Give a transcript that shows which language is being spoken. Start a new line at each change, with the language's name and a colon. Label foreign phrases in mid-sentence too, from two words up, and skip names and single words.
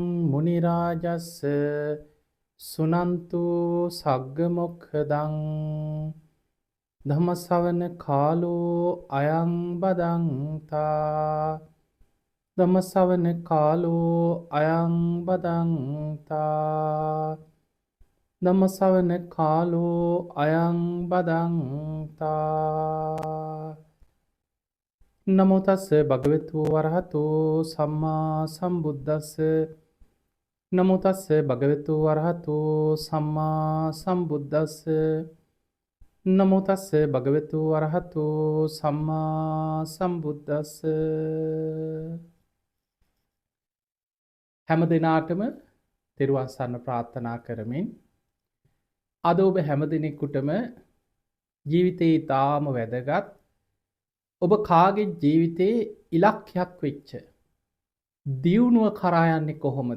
Pali: මුනි රාජස්ස සුනන්තු සග්ග මොක්ඛදං ධම්ම ශ්‍රවණ කාලෝ අයං බදන්තා ධම්ම ශ්‍රවණ කාලෝ අයං බදන්තා ධම්ම ශ්‍රවණ කාලෝ අයං බදන්තා නමෝ තස්ස භගවතු වරහතෝ සම්මා සම්බුද්දස්ස නමෝ තස්ස භගවතු වරහතෝ සම්මා සම්බුද්දස්ස නමෝ තස්ස භගවතු වරහතෝ සම්මා සම්බුද්දස්ස
Sinhala: හැම දිනාටම තෙරුවන් සරණ ප්‍රාර්ථනා කරමින් අද ඔබ හැම දිනෙකටම ජීවිතේ ඊටාම වැදගත් ඔබ කාගේ ජීවිතයේ ඉලක්කයක් වෙච්ච දියුණුව කරා යන්නේ කොහොමද?